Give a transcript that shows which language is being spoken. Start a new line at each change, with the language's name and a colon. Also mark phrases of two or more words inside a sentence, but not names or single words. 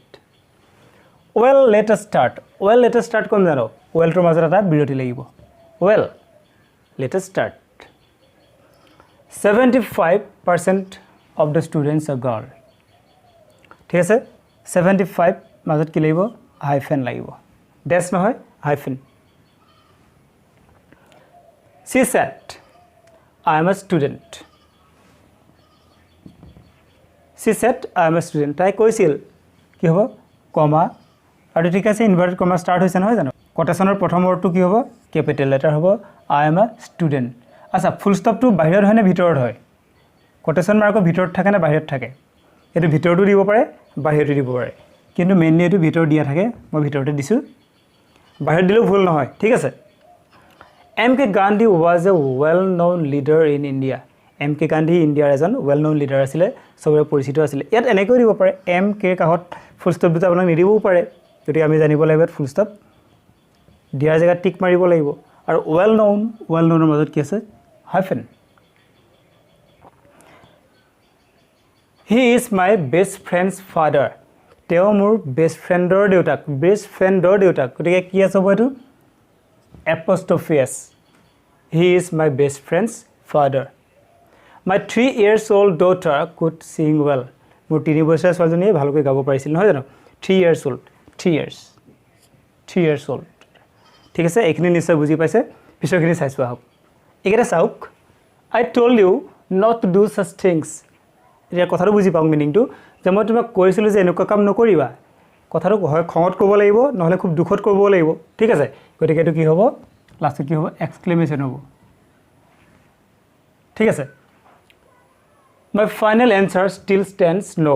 English: well let us start, well let us start
Assamese: ক'ম জানো, ৱেলটোৰ মাজত এটা বিৰতি লাগিব।
English: Well let us start. 75% of the students are girl.
Assamese: ঠিক আছে, 75 মাজত কি লাগিব, হাইফেন লাগিব, ডেছ নহয়, হাইফেন।
English: She said, I am a student. She said, I am a student.
Assamese: তাই কৈছিল, কি হ'ব, কমা, আৰু ঠিক আছে,
English: inverted comma
Assamese: ষ্টাৰ্ট হৈছে নহয় জানো। কোটেশ্যনৰ প্ৰথম ৱৰ্ডটো কি হ'ব,
English: capital letter
Assamese: হ'ব,
English: I am a student.
Assamese: আচ্ছা,
English: full stopটো
Assamese: বাহিৰত হয় নে ভিতৰত হয়?
English: quotation markৰ
Assamese: ভিতৰত থাকে নে বাহিৰত থাকে? এইটো ভিতৰতো দিব পাৰে, বাহিৰতো দিব পাৰে, কিন্তু মেইনলি এইটো ভিতৰত দিয়া থাকে, মই ভিতৰতে দিছোঁ, বাহিৰত দিলেও ভুল নহয়। ঠিক আছে,
English: M.K. Gandhi was a well-known leader in India.
Assamese: M.K. Gandhi ইণ্ডিয়াৰ এজন
English: well-known leader
Assamese: আছিলে, চবৰে পৰিচিত আছিলে। ইয়াত এনেকৈ দিব পাৰে, M.K. কাষত
English: full stop
Assamese: দুটা আপোনাক নিদিবও পাৰে, গতিকে আমি জানিব লাগিব
English: full stop
Assamese: দিয়াৰ জেগাত টিক মাৰিব লাগিব। আৰু
English: well-knownৰ
Assamese: মাজত কি আছে, হাইফেন।
English: He is my best friend's father.
Assamese: তেওঁ মোৰ
English: best friendৰ
Assamese: দেউতাক, গতিকে কি আছে হ'ব এইটো,
English: apostrophe S. He is my best friend's father. My 3 years old daughter could sing well.
Assamese: মোৰ 3 বছৰীয়া ছোৱালীজনীয়ে ভালকৈ গাব পাৰিছিল, নহয় জানো।
English: 3 years old, 3 years old।
Assamese: ঠিক আছে, এইখিনি নিশ্চয় বুজি পাইছে, পিছৰখিনি চাইছোঁ আহক। এইকেইটা চাওক,
English: I told you not to do such things.
Assamese: এতিয়া কথাটো বুজি পাওঁ মিনিংটো, যে মই তোমাক কৈছিলোঁ যে এনেকুৱা কাম নকৰিবা। কথাটো হয় খঙত ক'ব লাগিব, নহ'লে খুব দুখত ক'ব লাগিব। ঠিক আছে, গতিকে এইটো কি হ'ব, লাষ্টত কি হ'ব, এক্সক্লেমেশ্যন হ'ব। ঠিক আছে,
English: my final answer still stands no'.